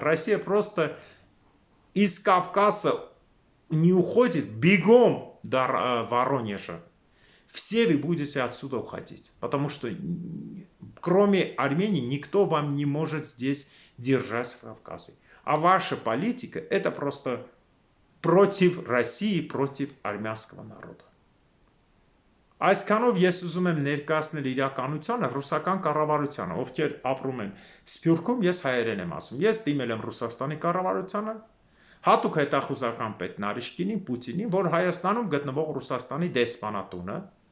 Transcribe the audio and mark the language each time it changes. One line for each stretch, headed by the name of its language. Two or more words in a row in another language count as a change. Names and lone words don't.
Russian: Россия просто из Кавказа не уходит бегом до Воронежа. Все вы будете отсюда уходить, потому что кроме Армении никто вам не может здесь держать в Кавказе. А ваша политика это просто против России, против армянского народа.
Armenian: Այսքանով ես ուզում եմ ներկայացնել իրականությունը ռուսական կառավարությանը, ովքեր ապրում են Սփյուռքում, ես հայերեն եմ ասում։ Ես դիմել եմ Ռուսաստանի կառավարությանը, հատուկ հետախուզական պետ Նարիշկինին, Պուտինին, որ Հայաստանում գտնվող Ռուսաստանի դեսպանատունը,